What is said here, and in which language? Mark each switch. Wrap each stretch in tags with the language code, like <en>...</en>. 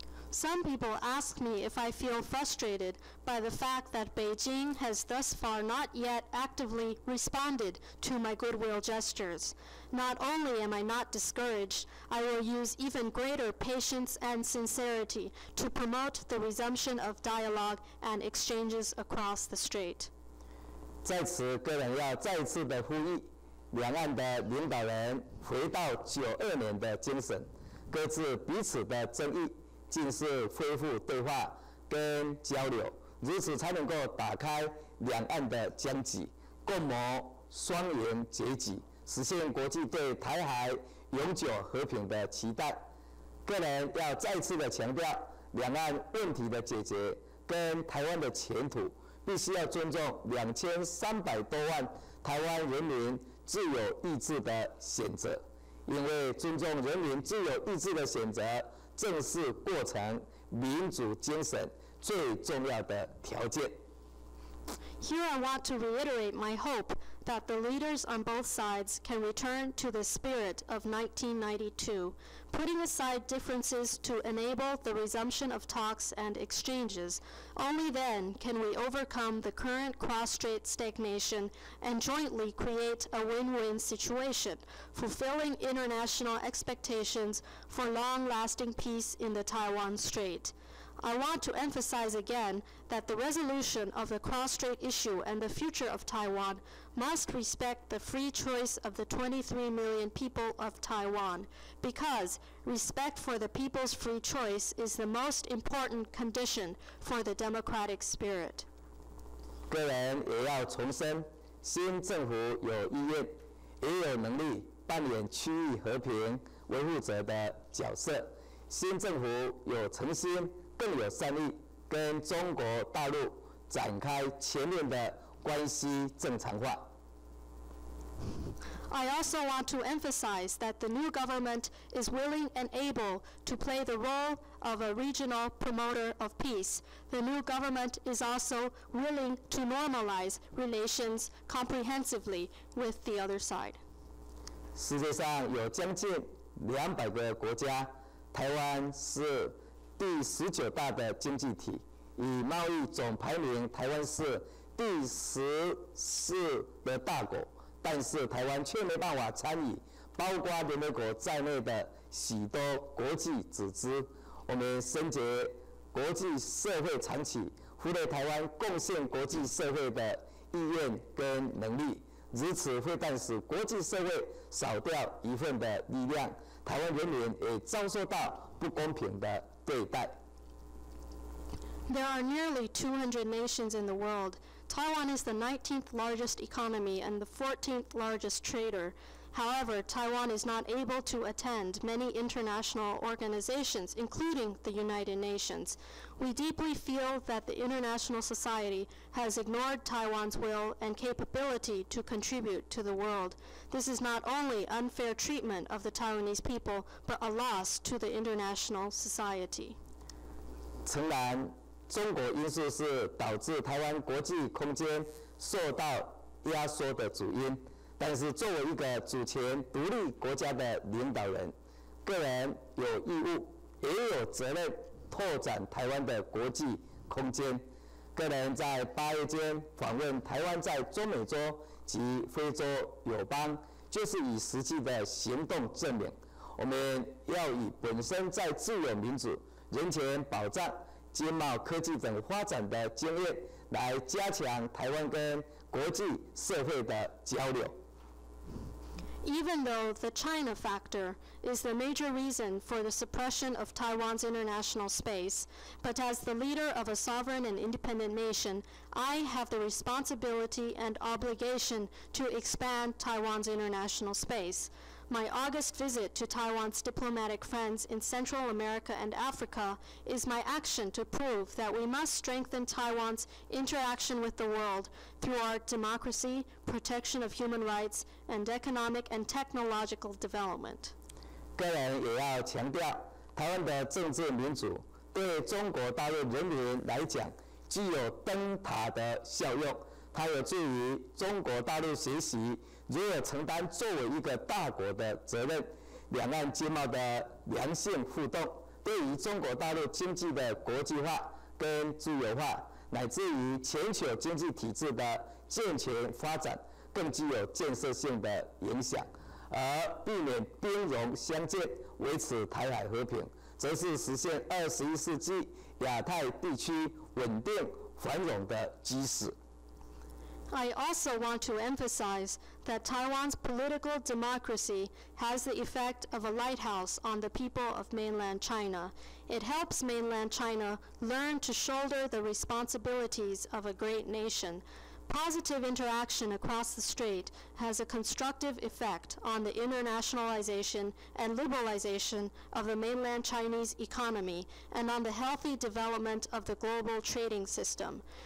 <en>Some people ask me if I feel frustrated by the fact that Beijing has thus far not yet actively responded to my goodwill gestures. Not only am I not discouraged, I will use even greater patience and sincerity to promote the resumption of dialogue and exchanges across the strait.</en> <zh>在此，个人要再次的呼吁，两岸的领导人回到92年的精神，搁置彼此的争议，尽速恢复对话跟交流，如此才能够打开两岸的僵局，共谋双赢结局，实现国际对台海永久和平的期待。个人要再次的强调，两岸问题的解决跟台湾的前途，必须要尊重2300多万台湾人民自由意志的选择，因为尊重人民自由意志的选择，正是过程民主精神最重要的条件。</zh> <en>Here I want to reiterate my hope that the leaders on both sides can return to the spirit of 1992, putting aside differences to enable the resumption of talks and exchanges. Only then can we overcome the current cross-strait stagnation and jointly create a win-win situation, fulfilling international expectations for long-lasting peace in the Taiwan Strait. I want to emphasize again that the resolution of the cross-strait issue and the future of Taiwan must respect the free choice of the 23 million people of Taiwan, because respect for the people's free choice is the most important condition for the democratic spirit.</en> <zh>个人也要重申，新政府有意愿，也有能力扮演区域和平维护者的角色。新政府有诚心，更有善意，跟中国大陆展开全面的关系正常化。</zh> <en>I also want to emphasize that the new government is willing and able to play the role of a regional promoter of peace. The new government is also willing to normalize relations comprehensively with the other side.</en> <zh>世界上有将近200个国家，台湾是第19大的经济体，以贸易总排名，台湾是第14的大国。但是台湾却没办法参与包括联合国在内的许多国际组织。我们深觉国际社会长期忽略台湾贡献国际社会的意愿跟能力，如此会但使国际社会少掉一份的力量，台湾人民也遭受到不公平的对待。</zh> <en>There are nearly 200 nations in the world. Taiwan is the 19th largest economy and the 14th largest trader. However, Taiwan is not able to attend many international organizations, including the United Nations. We deeply feel that the international society has ignored Taiwan's will and capability to contribute to the world. This is not only unfair treatment of the Taiwanese people, but a loss to the international society.</en> <zh>诚然，中国因素是导致台湾国际空间受到压缩的主因，但是作为一个主权独立国家的领导人，个人有义务也有责任拓展台湾的国际空间。个人在8月间访问台湾在中美洲及非洲友邦，就是以实际的行动证明，我们要以本身在自由民主、人权保障、经贸科技等发展的经验，来加强台湾跟国际社会的交流。</zh> <en>Even though the China factor is the major reason for the suppression of Taiwan's international space, but as the leader of a sovereign and independent nation, I have the responsibility and obligation to expand Taiwan's international space. My August visit to Taiwan's diplomatic friends in Central America and Africa is my action to prove that we must strengthen Taiwan's interaction with the world through our democracy, protection of human rights, and economic and technological development.</en> <zh>个人也要强调，台湾的政治民主对中国大陆人民来讲具有灯塔的效用，它有助于中国大陆学习如何承担作为一个大国的责任，两岸经贸的良性互动，对于中国大陆经济的国际化跟自由化，乃至于全球经济体制的健全发展，更具有建设性的影响。而避免兵戎相见，维持台海和平，则是实现21世纪亚太地区稳定繁荣的基石。</zh> <en>I also want to emphasize that Taiwan's political democracy has the effect of a lighthouse on the people of mainland China. It helps mainland China learn to shoulder the responsibilities of a great nation. Positive interaction across the strait has a constructive effect on the internationalization and liberalization of the mainland Chinese economy and on the healthy development of the global trading system.</en>